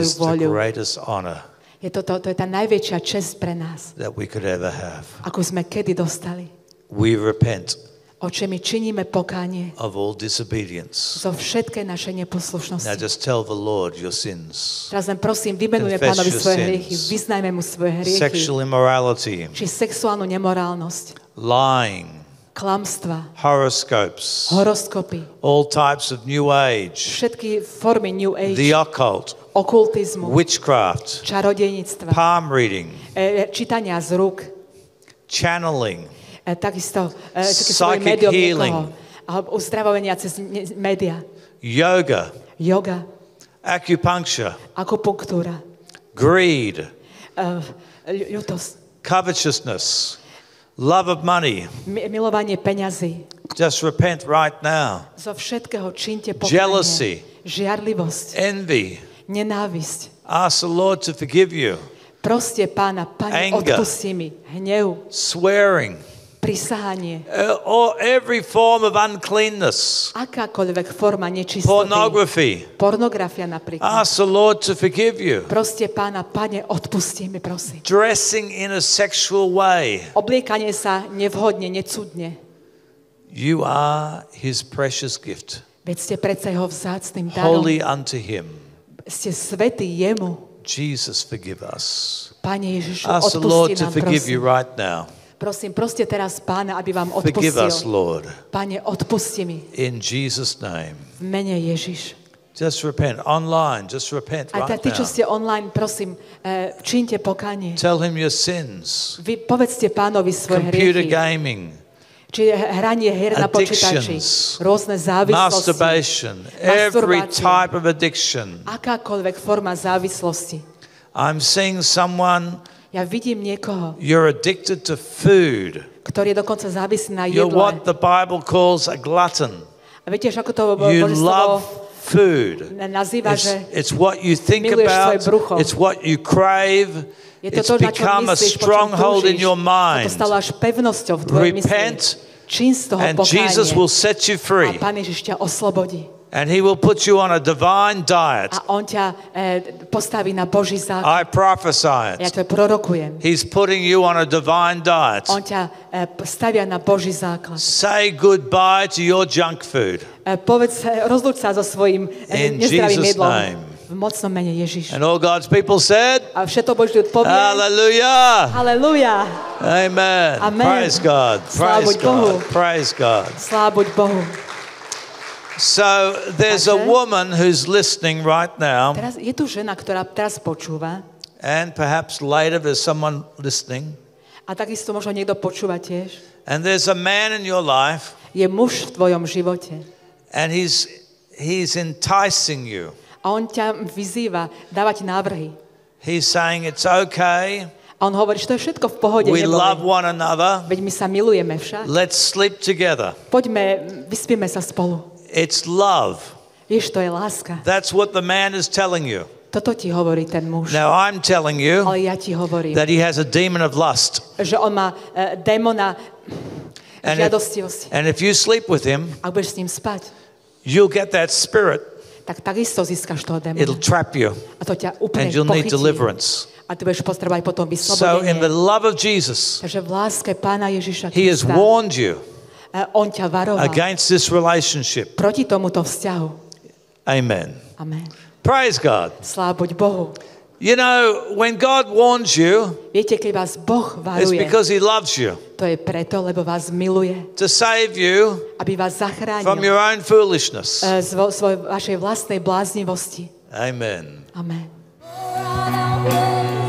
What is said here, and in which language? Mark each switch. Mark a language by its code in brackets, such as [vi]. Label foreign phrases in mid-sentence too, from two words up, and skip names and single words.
[en] is the [sk] vôľu. [en] greatest honor [sk] To je tá najväčšia česť pre nás, [en] that we could ever have. [sk] ako sme kedy dostali. [en] We repent [sk] Oče, my činíme pokánie [en] of all disobedience. [sk] zo všetkej našej [en] Now [sk] neposlušnosti. [en] just tell the Lord your sins. [sk] Teraz len prosím, vymenujeme [en] Confess [sk] Pánovi [en] your [sk] svoje [en] sins. [sk] hriechy, vyznajme mu svoje hriechy, [en] Sexual immorality, [sk] či sexuálnu nemorálnosť, [en] lying, [sk] klamstva, [en] horoscopes, [sk] horoskopy, [en] all types of new age, [sk] všetky formy New [en] the [sk] Age, [en] occult, [sk] okultizmu, [en] witchcraft, [sk] čarodejníctva, [en] palm reading, [sk] čítania z rúk, [en] channeling, [sk] takisto [en] Psychic [sk] svoj médium [en] healing. [sk] niekoho, alebo uzdravovania cez média, [en] yoga, [sk] yoga, [en] acupuncture, [sk] akupunktúra, [en] greed, [sk] ľutosť, [en] covetousness, love of money. [sk] milovanie peňazí. [en] Just repent right now. [sk] Zo všetkého čínte pokánie, [en] Jealousy. [sk] žiarlivosť, [en] Envy. [sk] nenávisť. [en] Ask the Lord to forgive you. [sk] Proste Pána, Pane, [en] Anger. [sk] odpusti mi hnev, [en] Swearing. [sk] prisahanie, [en] Or every form of uncleanness. [sk] akákoľvek forma nečistoty, [en] Pornography. [sk] pornografia napríklad. [en] Ask the Lord to forgive you. [sk] Proste Pána, Pane, odpusti mi, prosím. [en] Dressing in a sexual way. [sk] Obliekanie sa nevhodne, necudne. [en] You are his precious gift. [sk] Veď ste predsa jeho vzácnym darom. [en] Holy unto him. [sk] Ste svätí jemu. [en] Jesus, forgive us. [sk] Pane Ježišu, [en] Ask the Lord [sk] odpusti [en] to [sk] nám, [en] forgive you [sk] prosím. [en] right now. [sk] Prosím, proste teraz Pána, aby vám [en] Forgive us, [sk] odpustil. [en] Lord. [sk] Pane, odpusti mi [en] In Jesus' name. [sk] v mene Ježiš. [en] Just repent. Online, just repent [sk] Aj [en] right [sk] tí, čo [en] now. [sk] ste online, prosím, čínte pokánie. [en] Tell him your sins. [sk] Vy povedzte Pánovi svoje [en] Computer [sk] hriechy. [en] gaming, [sk] Či hranie hier na počítači, [en] addictions, [sk] rôzne závislosti, [en] masturbation, every [sk] masturbácia, [en] type of addiction. [sk] akákoľvek forma závislosti. [en] I'm seeing someone, [sk] Ja vidím niekoho, [en] you're addicted to food. [sk] ktorý je dokonca závislý na [en] You're [sk] jedle. [en] what the Bible calls a glutton. [sk] A viete, ako to [en] You [sk] Božie [en] love [sk] slovo [en] food. [sk] nazýva, že [en] It's what you think [sk] miluješ svoje [en] about. [sk] brucho. [en] It's what you crave. [sk] je to [en] It's [sk] to, na čo [en] become a [sk] myslíš, po čom [en] stronghold in [sk] túžiš. [en] your [sk] To [en] mind. [sk] stalo až pevnosťou v tvojej [en] Repent, [sk] mysli. Čín z toho [en] and Jesus will [sk] pokánie. [en] set you free. [sk] A Pán Ježiš ťa oslobodí. [en] And he will put you on a divine diet. [sk] A on ťa postaví na Boží základ. [en] I prophesy [sk] Ja [en] it. [sk] to prorokujem. [en] He's putting you on a divine diet. [sk] On ťa stavia na Boží základ. [en] Say goodbye to your junk food. [sk] Povedz, rozlúč sa so svojím [en] In [sk] nezdravým [en] Jesus' [sk] jedlom. [en] name. [sk] V mocnom mene Ježiš. [en] And all God's people said, [sk] A všetko Boží ľud povie. [en] Hallelujah. [sk] Halelujá. [en] Amen. [sk] Amen. [en] Praise God. [sk] Sláva [en] Praise [sk] buď Bohu. [en] God. Praise God. [sk] Sláva buď Bohu. [en] So there's a [sk] Takže- [en] woman who's listening right now, [sk] Teraz je tu žena, ktorá teraz počúva. [en] and perhaps later there's someone listening, [sk] A takisto možno niekto počúva tiež. [en] and there's a man in your life, [sk] Je muž v tvojom živote. [en] and he's enticing you. [sk] A on ťa vyzýva, dávať návrhy. [en] He's saying it's okay. [sk] A on hovorí, že to je všetko v pohode. [en] We love [sk] neboj. [en] one another. [sk] Veď my sa milujeme však. [en] Let's sleep together. [sk] Poďme, vyspíme sa spolu. [en] It's love. [sk] Vieš, to je láska. [en] That's what the man is telling you. [sk] Toto ti hovorí ten muž. [en] Now I'm telling you [sk] Ale ja ti hovorím, [en] that he has a demon of lust. [sk] že on má démona [en] And [sk] žiadostivosti. [en] if you sleep with him, [sk] Ak budeš s ním spať, [en] you'll get that spirit. [sk] tak takisto získaš toho [en] It'll [sk] démona. [en] trap you, [sk] A to ťa úplne [en] and you'll need [sk] pochytí. [en] deliverance. [sk] A ty budeš potrebovať potom [en] So in the [sk] vyslobodenie. [en] love of Jesus, [sk] Takže v láske Pána Ježiša [en] he has [sk] Krista [en] warned you [sk] on ťa varoval [en] against this relationship. [sk] proti tomuto vzťahu. [en] Amen. [sk] Amen. [en] Praise God. [sk] Sláva buď Bohu. [en] You know, when God warns you, [sk] Viete, keď vás Boh [en] it's [sk] varuje, [en] because he loves you [sk] to je preto, lebo vás miluje, [en] to save you [sk] aby vás [en] from [sk] zachránil [en] your own foolishness. [sk] z vašej vlastnej bláznivosti. [en] Amen. [sk] Amen. [en] Pour out our